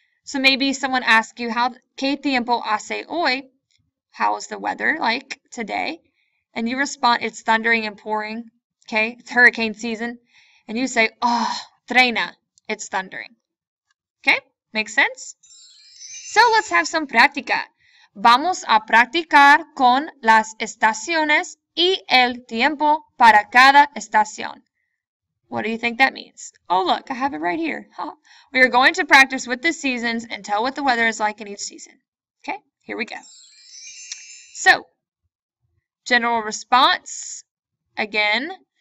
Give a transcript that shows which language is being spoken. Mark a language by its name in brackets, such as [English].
[English] So maybe someone asks you, [Spanish] ¿Qué tiempo hace hoy? [English] How is the weather like today? And you respond, it's thundering and pouring, okay? It's hurricane season. And you say, oh, [Spanish] treina, [English] it's thundering. Okay? Makes sense? So let's have some práctica. [Spanish] Vamos a practicar con las estaciones y el tiempo para cada estación. [English] What do you think that means? Oh, look, I have it right here. Huh. We are going to practice with the seasons and tell what the weather is like in each season. Okay, here we go. So, general response, again.